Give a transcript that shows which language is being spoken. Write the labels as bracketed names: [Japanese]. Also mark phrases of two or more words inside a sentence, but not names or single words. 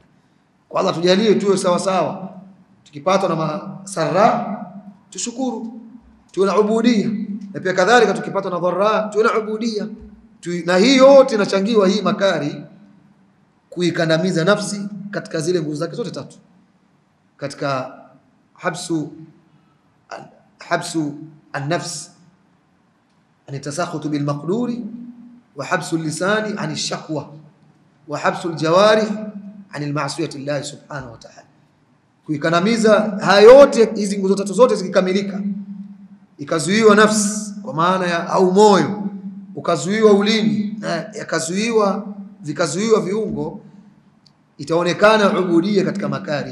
[Swahili] Kwa Allah tujalie tuwe sawa sawa. Tukipata na masarra tushukuru, tuwe na ubudia, na pia kadhalika tukipata na dharra tuwe na ubudia. Na hii yote inachangiwa hii makari kuikandamiza nafsi katika zile nguzo zake zote tatu, katika [Arabic] حبس النفس عن التسخط بالمقدور، وحبس اللسان عن الشكوى، وحبس الجوارح عن المعصية الله سبحانه وتعالى. [Swahili] Kuikandamiza haya yote, hizi nguzo tatu zote zikikamilika, ikazuiwa nafsi kwa maana ya au moyo, ukazuiwa ulimi, na vikazuiwa viungo, itaonekana ubudia katika makari.